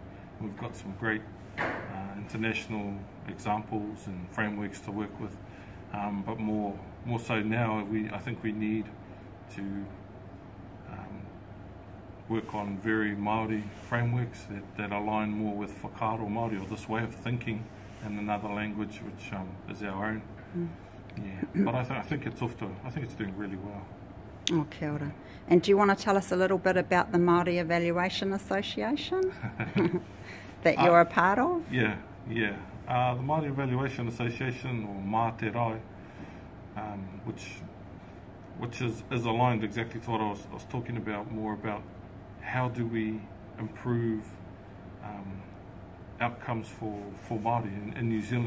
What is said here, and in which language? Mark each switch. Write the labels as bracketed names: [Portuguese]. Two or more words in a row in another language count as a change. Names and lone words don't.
[English] We've got some great international examples and frameworks to work with, but more so now, I think we need to work on very Māori frameworks that align more with [Māori] whakaaro Māori, [English] or this way of thinking in another language, which is our own. Yeah, but I think it's doing really well. Oh, [Māori] kia ora. [English] And do you want to tell us a little bit about the Māori Evaluation Association that you're a part of? Yeah. The Māori Evaluation Association, or Māterai, which is aligned exactly to what I was talking about, more about how do we improve outcomes for Māori in New Zealand.